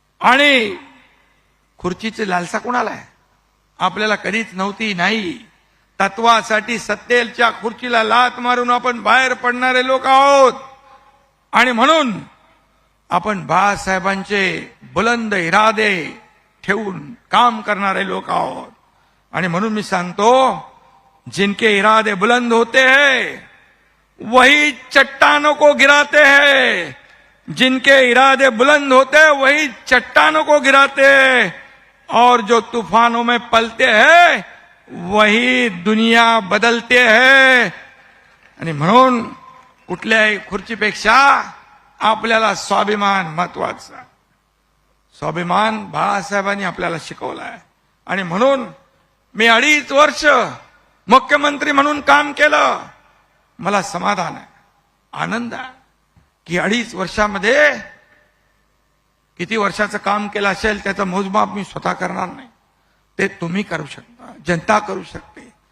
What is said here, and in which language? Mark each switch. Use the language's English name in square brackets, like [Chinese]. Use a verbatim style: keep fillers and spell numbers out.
[Marathi] आणि खुर्चीची लालसा कोणाला आहे? आपल्याला कधीच नव्हती, नाही. तत्वासाठी सत्तेच्या खुर्चीला लात मारून आपण बाहेर पडणारे लोक आहोत. आणि म्हणून आपण बाळासाहेबांचे बुलंद इरादे ठेवून काम करणारे लोक आहोत. आणि म्हणून मी सांगतो, [Hindi] जिनके इरादे बुलंद होते हैं वही चट्टानों को गिराते हैं, जिनके इरादे बुलंद होते हैं वही चट्टानों को गिराते हैं, और जो तूफानों में पलते हैं वही दुनिया बदलते हैं. [Marathi] आणि म्हणून कुठल्याही खुर्चीपेक्षा आपल्याला स्वाभिमान महत्वाचा. स्वाभिमान बाळासाहेबांनी आपल्याला शिकवला आहे. आणि म्हणून मी अडीच वर्ष मुख्यमंत्री म्हणून काम केलं. मला समाधान आहे, आनंद आहे की अडीच वर्षामध्ये किती वर्षाचं काम केलं असेल त्याचं मोजमाप मी स्वतः करणार नाही, ते तुम्ही करू शकता, जनता करू शकते.